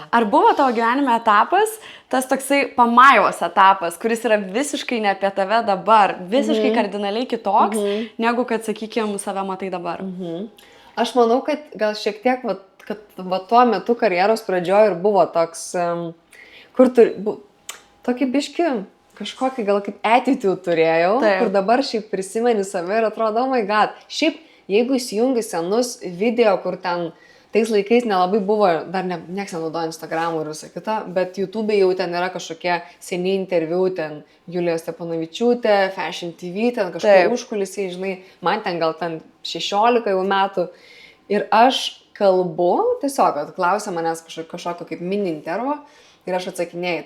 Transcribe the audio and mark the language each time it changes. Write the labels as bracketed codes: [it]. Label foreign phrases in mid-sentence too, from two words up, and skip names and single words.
[lt] Ar buvo tavo gyvenime etapas, tas toksai pamajos etapas, kuris yra visiškai ne apie tave dabar, visiškai kardinaliai kitoks, negu kad, sakykime, save matai dabar? Aš manau, kad gal šiek tiek, kad tuo metu karjeros pradžioje ir buvo toks, kur tokį biškį, kažkokį gal kaip attitude turėjau, Taip. kur dabar šiaip prisimeni save ir atrodo, [en] oh my god, [lt] šiaip jeigu įsijungi senus video, kur ten tais laikais nelabai buvo, dar nieks nenaudoja Instagramų ir visą kitą, bet YouTube jau ten yra kažkokie seni interviu, ten Julija Stepanavičiūtė, Fashion TV, ten kažkokie užkulisiai, žinai, man ten gal ten 16 jau metų ir aš kalbu, tiesiog, kad klausia manęs kažkokio kaip mini intervo ir aš atsakinėjau.